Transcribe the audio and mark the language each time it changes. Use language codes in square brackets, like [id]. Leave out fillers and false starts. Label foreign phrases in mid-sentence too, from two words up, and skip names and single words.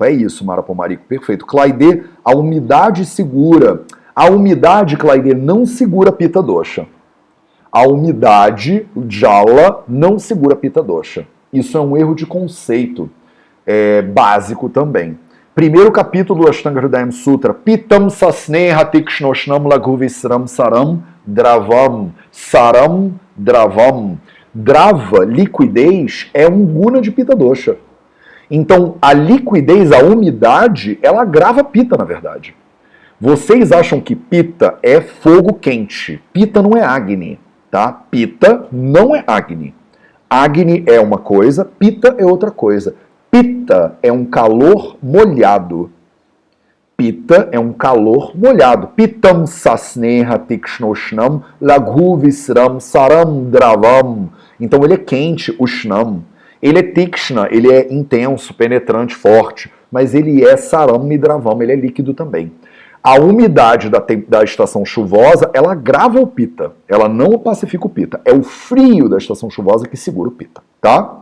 [pt] É isso, Mara Pomarico, perfeito. Claide, a umidade segura. A umidade, Claide, não segura [sa] पित्त दोष. [pt] a umidade, o jala, não segura [sa] पित्त दोष. [pt] Isso é um erro de conceito básico também. Primeiro capítulo do Ashtanga Hridayam Sutra, [sa] पित्तं सस्नेह तीक्ष्णोष्णं लघुविस्रं सरं द्रवं, सरं द्रवं. [pt] Drava, liquidez, é um guna de [sa] पित्त दोष. [pt] Então, a liquidez, a umidade, ela agrava Pitta, na verdade. Vocês acham que Pitta é fogo quente. Pitta não é Agni, tá? Pitta não é Agni. Agni é uma coisa, Pitta é outra coisa. Pitta é um calor molhado. Pitta é um calor molhado. [sa] पित्तं सस्नेह तीक्ष्णोष्णं लघुविस्रं सरं द्रवं. [pt] Então ele é quente, ushnam. Ele é tikshna, ele é intenso, penetrante, forte. Mas ele é saram e dravam, ele é líquido também. A umidade da estação chuvosa, ela agrava o Pitta. Ela não pacifica o Pitta. É o frio da estação chuvosa que segura o Pitta, tá?